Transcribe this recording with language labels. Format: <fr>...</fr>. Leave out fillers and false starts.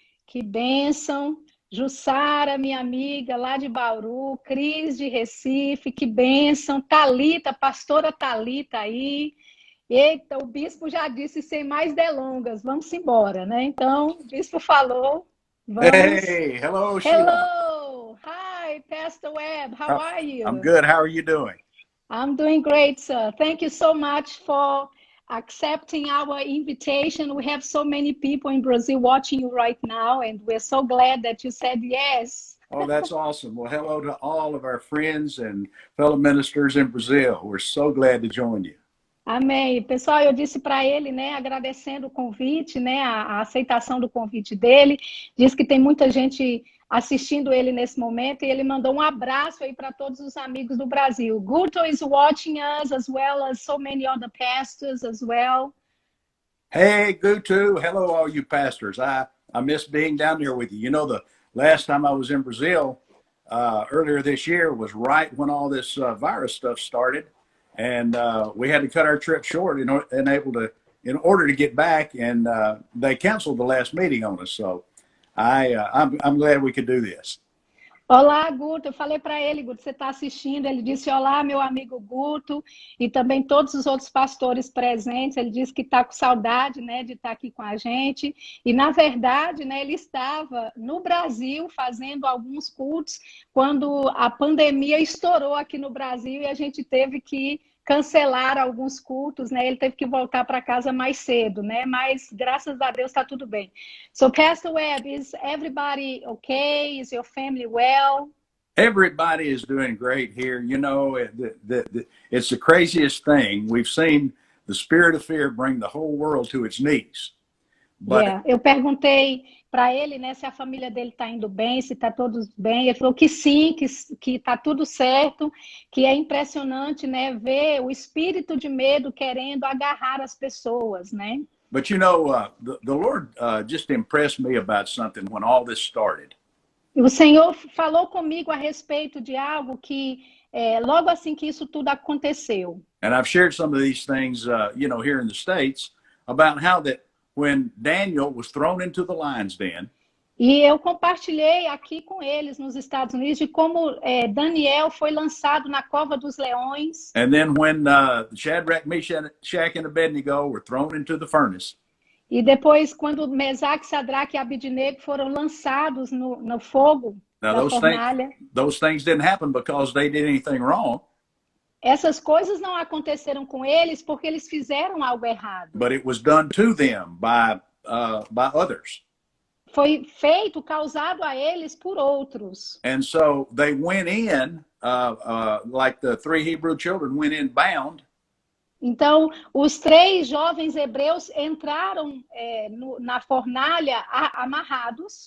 <pt>Que bênção! Jussara, minha amiga lá de Bauru, Cris de Recife, que bênção! Thalita, pastora Thalita aí. Eita, o bispo já disse, sem mais delongas, vamos embora, né? Então, o bispo falou, vamos.</pt> <en>Hey, hello, Sheila. Hello, hi, Pastor Webb, how are you? I'm good, how are you doing? I'm doing great, sir. Thank you so much for accepting our invitation. We have so many people in Brazil watching you right now, and we're so glad that you said yes. Oh, that's awesome. Well, hello to all of our friends and fellow ministers in Brazil. We're so glad to join you.</en> <pt>Amém. Pessoal, eu disse para ele, né, agradecendo o convite, né, a aceitação do convite dele. Diz que tem muita gente assistindo ele nesse momento, e ele mandou um abraço aí para todos os amigos do Brasil.</pt> <en>Guto is watching us, as well as so many other pastors as well. Hey, Guto. Hello, all you pastors. I miss being down there with you. You know, the last time I was in Brazil earlier this year was right when all this virus stuff started. And we had to cut our trip short in order to get back, and they canceled the last meeting on us. So I'm glad we could do this.</en> <pt>Olá, Guto. Eu falei para ele, Guto, você está assistindo? Ele disse, olá, meu amigo Guto, e também todos os outros pastores presentes. Ele disse que está com saudade, né, de estar aqui com a gente. E, na verdade, né, ele estava no Brasil fazendo alguns cultos quando a pandemia estourou aqui no Brasil e a gente teve que cancelar alguns cultos, né? Ele teve que voltar para casa mais cedo, né? Mas graças a Deus está tudo bem.</pt> <en>So, Pastor Webb, is everybody okay? Is your family well? Everybody is doing great here. You know, it's the craziest thing. We've seen the spirit of fear bring the whole world to its knees. But Yeah.</en> <pt>Eu perguntei para ele, né, se a família dele está indo bem, se está todos bem. Ele falou que sim, que está tudo certo, que é impressionante, né, ver o espírito de medo querendo agarrar as pessoas, né?</pt> <en>But you know, the Lord just impressed me about something when all this started.</en> <pt>O Senhor falou comigo a respeito de algo que, logo assim que isso tudo aconteceu.</pt> <en>And I've shared some of these things, you know, here in the States about how that when Daniel was thrown into the lion's den,</en> <pt>E eu compartilhei aqui com eles nos Estados Unidos de como Daniel foi lançado na cova dos leões.</pt> <en>and then when Shadrach, Meshach, and Abednego were thrown into the furnace,</en> <pt>E depois, quando Mesaque, Sadraque e Abidnego foram lançados no fogo</pt> <en>now</en> <pt>da fornalha,</pt> <en>those things didn't happen because they did anything wrong,</en> <pt>essas coisas não aconteceram com eles porque eles fizeram algo errado.</pt> <en>but it was done to them by others.</en> <pt>Foi feito, causado a eles por outros.</pt> <en>And so they went in, like the 3 Hebrew children went in bound,</en> <pt>Então, os 3 jovens hebreus entraram na fornalha amarrados,</pt>